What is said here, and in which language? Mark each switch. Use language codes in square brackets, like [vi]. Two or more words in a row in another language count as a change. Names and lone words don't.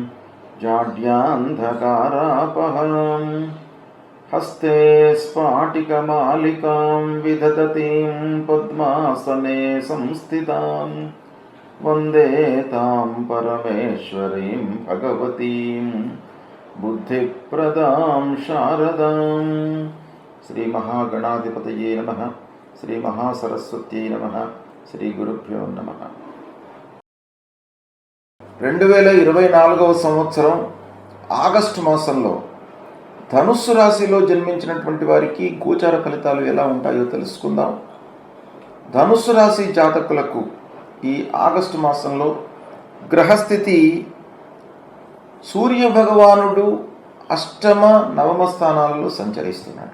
[sa] जाड्यान्धकारापहां हस्ते स्फाटिकमालिकां विदधतीं पद्मासने संस्थितां वन्दे तां परमेश्वरीं भगवतीं बुद्धिप्रदां शारदां। श्री महागणाधिपतये नमः। श्री महासरस्वत्यै नमः। శ్రీ గురుభ్యో నమః. [te] 2024వ సంవత్సరం ఆగస్టు మాసంలో ధనుస్సు రాశిలో జన్మించినటువంటి వారికి గోచార ఫలితాలు ఎలా ఉంటాయో తెలుసుకుందాం. ధనుస్సు రాశి జాతకులకు ఈ ఆగస్టు మాసంలో గ్రహస్థితి సూర్య భగవానుడు అష్టమ నవమ స్థానాలలో సంచరిస్తున్నాడు.